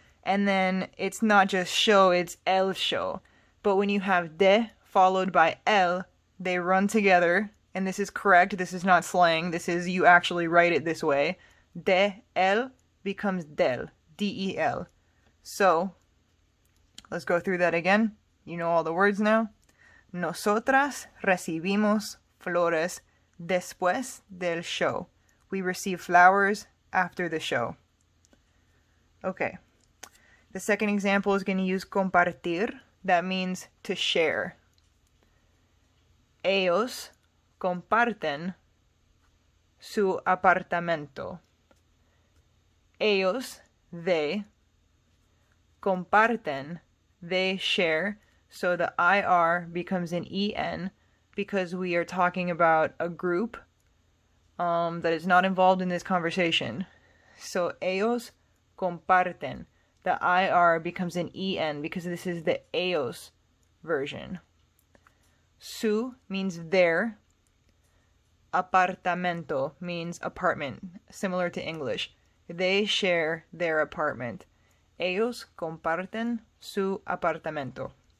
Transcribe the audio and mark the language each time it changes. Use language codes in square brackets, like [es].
[en] And then it's not just show, it's el show. But when you have de followed by el, they run together. And this is correct. This is not slang. This is, you actually write it this way. De el becomes del. D-E-L. So, let's go through that again. You know all the words now. [es] Nosotras recibimos flores después del show. [en] We receive flowers after the show. Okay. The second example is going to use compartir. That means to share. [es] Ellos comparten su apartamento. [en] Ellos, they, comparten, they share. So the IR becomes an EN because we are talking about a group that is not involved in this conversation. So [es] ellos comparten. [en] The IR becomes an EN because this is the ellos version. Su means their. Apartamento means apartment, similar to English. They share their apartment. [es] Ellos comparten su apartamento.